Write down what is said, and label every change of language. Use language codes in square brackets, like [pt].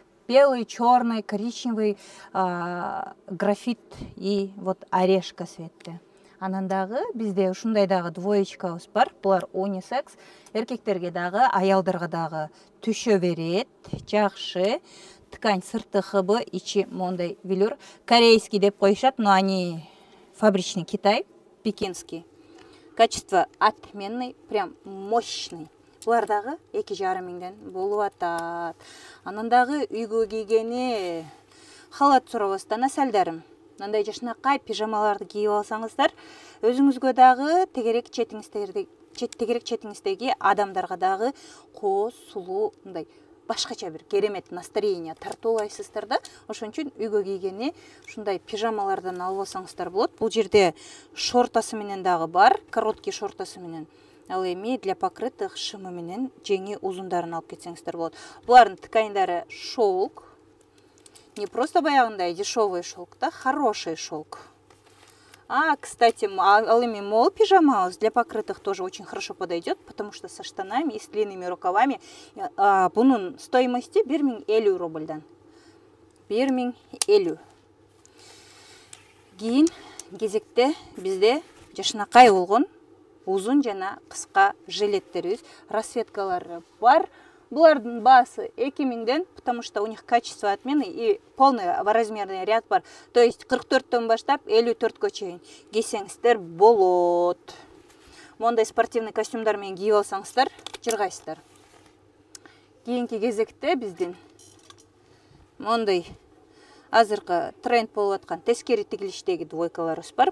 [ru] Белый, черный, коричневый, графит и вот орешка цветти. [ky] Анан дагы бизде ушундай дагы двоечкабыз бар. Булар унисекс. Эркектерге дагы, аялдарга дагы түшө берет. Жакшы. Ткань сырты хыбы, ичи мондай велюр. Корейский деп коюшат, [ru] но они фабричный, [ky] Китай, пекинский. [ru] Качество отменный, прям мощный. [ky] Булар дагы 2500ден болуп атат. Анан дагы үйгө кийгени халат сурабастан асалдарым. Мындай жашнакай пижамаларды кийип алсаңыздар, өзүңүзгө дагы тегерек четиңиздеги адамдарга дагы кооз, сулуу, мындай башкача бир керемет настроение тартуулайсыздар да. Ошон үчүн үйгө кийгени ушундай пижамалардан алып алсаңыздар болот. Бул жерде шортасы менен дагы бар, короткий шортасы менен. Ал эми [ru] для покрытых [ky] шымы менен жеңи узундарын алып кетсеңиздер болот. Булардын тканьдары шелк. [ru] Не просто [ky] баягындай [ru] дешевый шелк, да, хороший шелк. Кстати, [ky] ал эми мол [ru] пижама для покрытых тоже очень хорошо подойдет, потому что со штанами и с длинными рукавами. [ky] Бунун стоимости 1050 рубльдан. 1050. Кийин кезекте бизде жашынакай болгон узун жана кыска жилеттерибиз, расцветкалары бар. Булардын баасы 2000ден, [ru] потому что у них качество отмены и полный размерный ряд [ky] бар. [ru] То есть [ky] 44-төн баштап 54-кө чейин кийсеңиздер болот. Мондай спортивный костюмдар менен кийип алсаңыздар, жыргайсыздар. Кийинки кезекте биздин мондай азыркы тренд болуп аткан тескери тигилиштеги двойкаларыбыз бар.